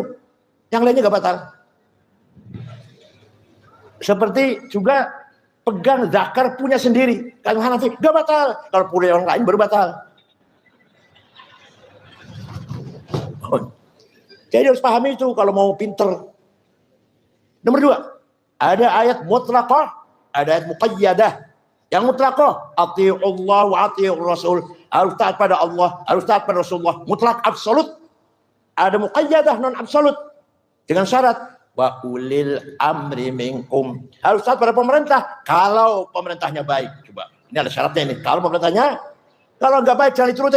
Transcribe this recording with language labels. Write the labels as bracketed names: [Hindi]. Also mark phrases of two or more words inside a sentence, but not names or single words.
[Indonesian] Yang lainnya nggak batal. Seperti juga pegang zakar punya sendiri. Kata Hanafi, nggak batal. Kalau punya orang lain baru batal. Jadi harus pahami itu kalau mau pinter. Nomor 2, ada ayat mutlaqah, ada ayat muqayyadah. [Arabic] Yang المطلقة، أطيعوا الله وأطيعوا الرسول. [Indonesian] Harus taat pada Allah, harus taat pada Rasulullah. Mutlak absolut. Ada muqayyadah non absolut. Dengan syarat [Arabic] وأولي الأمر منكم. [Indonesian] Harus taat pada pemerintah kalau pemerintahnya baik. Coba, ini ada syaratnya ini. Kalau pemerintahnya, kalau nggak baik jangan diturutin.